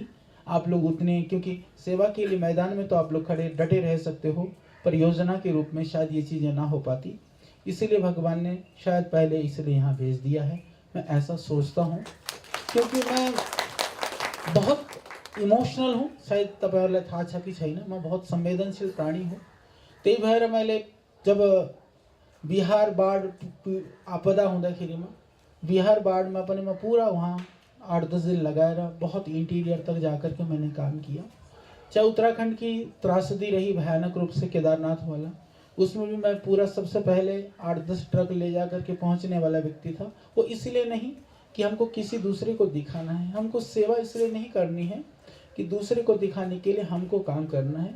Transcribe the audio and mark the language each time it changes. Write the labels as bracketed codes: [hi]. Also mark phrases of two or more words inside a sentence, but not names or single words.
[hi] आप लोग उतने, क्योंकि सेवा के लिए मैदान में तो आप लोग खड़े डटे रह सकते हो, पर योजना के रूप में शायद ये चीज़ें ना हो पाती। इसीलिए भगवान ने शायद पहले इसलिए यहाँ भेज दिया है। मैं ऐसा सोचता हूँ क्योंकि मैं बहुत इमोशनल हूँ। [ne] शायद तपाईहरुलाई थाहा छ कि छैन, म [hi] बहुत संवेदनशील प्राणी हूँ। [ne] त्यही भएर मैले जब बिहार बाढ आपदा हुँदाखेरिमा बिहार बाढमा पनि म पूरा वहाँ 8-10 दिन लगाएर [hi] बहुत इंटीरियर तक जाकर के मैंने काम किया। चाहे उत्तराखंड की त्रासदी रही भयानक रूप से केदारनाथ वाला, उसमें भी मैं पूरा सबसे पहले 8-10 ट्रक ले जाकर के पहुँचने वाला व्यक्ति था। वो इसलिए नहीं कि हमको किसी दूसरे को दिखाना है, हमको सेवा इसलिए नहीं करनी है कि दूसरे को दिखाने के लिए हमको काम करना है।